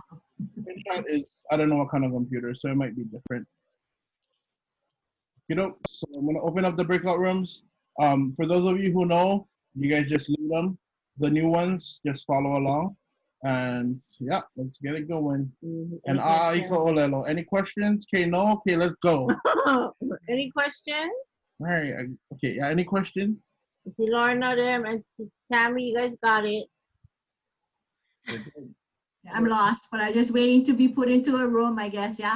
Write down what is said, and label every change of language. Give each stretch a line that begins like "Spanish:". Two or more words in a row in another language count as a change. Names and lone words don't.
English: Screenshot is, I don't know what kind of computer, so it might be different. You know, so I'm gonna open up the breakout rooms. For those of you who know, you guys just lead them. The new ones, just follow along. And yeah, let's get it going.
Hawaiian: And ʻAʻA ʻŌLELO.
English: Any questions? Okay, no? Okay, let's go. Any questions? All right, okay, yeah, any questions? If you learn them and Tammy, you guys got it. I'm lost, but I'm just waiting to be put into a room, I guess, yeah?